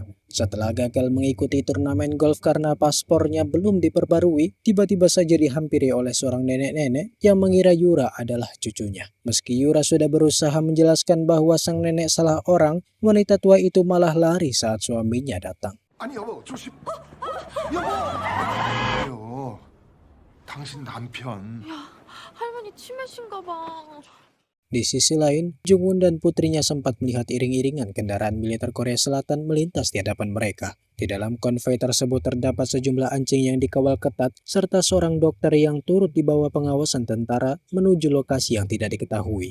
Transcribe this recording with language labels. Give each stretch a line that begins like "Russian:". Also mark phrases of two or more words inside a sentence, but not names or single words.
Indonesian: Setelah gagal mengikuti turnamen golf karena paspornya belum diperbarui, tiba-tiba saja dihampiri oleh seorang nenek-nenek yang mengira Yura adalah cucunya. Meski Yura sudah berusaha menjelaskan bahwa sang nenek salah orang, wanita tua itu malah lari saat suaminya datang.
Korean: 아니 여보 조심. 여보. 요. 당신 남편. 야, 할머니 치매신가 봐.
Indonesian: Di sisi lain, Jung Won dan putrinya sempat melihat iring-iringan kendaraan militer Korea Selatan melintas di hadapan mereka. Di dalam konvoi tersebut terdapat sejumlah anjing yang dikawal ketat, serta seorang dokter yang turut di bawah pengawasan tentara menuju lokasi yang tidak diketahui.